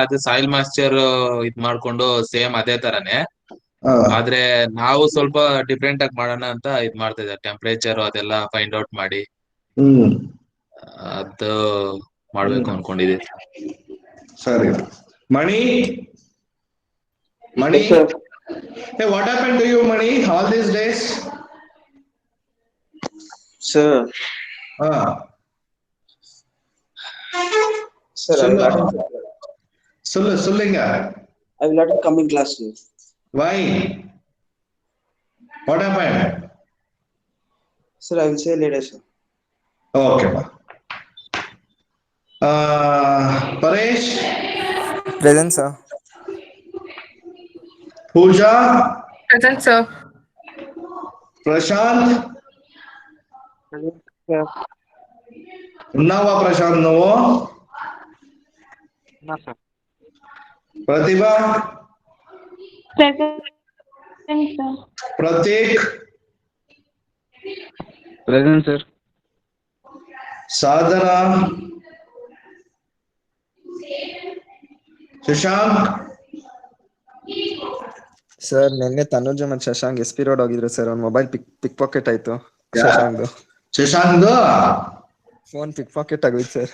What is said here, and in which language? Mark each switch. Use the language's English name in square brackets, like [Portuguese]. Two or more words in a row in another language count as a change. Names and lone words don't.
[Kannada] ಅದು [English] soil moisture [Kannada] ಇದ್ ಮಾಡ್ಕೊಂಡು ಸೇಮ್ ಅದೇ ತರನೇ, ಆದ್ರೆ ನಾವು ಸ್ವಲ್ಪ ಡಿಫ್ರೆಂಟ್ ಆಗಿ ಮಾಡೋಣ ಅಂತ ಇದ್ ಮಾಡ್ತಾ ಇದ್ದಾರೆ. ಟೆಂಪರೇಚರ್ ಅದೆಲ್ಲ [English] find out [Kannada] ಮಾಡಿ ಅದು ಮಾಡ್ಬೇಕು ಅನ್ಕೊಂಡಿದೀವಿ. ಸರಿ. ಮಣಿ. [English] Hey, what happened to you, Mani, all these days? Sir. Sir, Sullinga. I will not come in class. Sir. Why? What happened? Sir, I will say later, sir. Okay. Paresh. Present, sir. Pooja. Present, sir. Prashant. Present, sir. [Telugu] ఉన్నావా ప్రశాంత్ నువ్వు? ప్రతిభ, ప్రతీక్, [English] Present, sir. [Telugu] సాధన, [Kannada] ಶಶಾಂಕ್, ಸರ್ ನಿನ್ನೆ ತನುಜ ಮತ್ತು ಶಶಾಂಕ್ SP ರೋಡ್ ಹೋಗಿದ್ರು ಸರ್. ಅವ್ನ ಮೊಬೈಲ್ [English] pick pocket [Kannada] ಆಯ್ತು. ಶಶಾಂಕ್ದು ಫೋನ್ [English] pick pocket [Kannada] ಆಗೋಯ್ತು ಸರ್.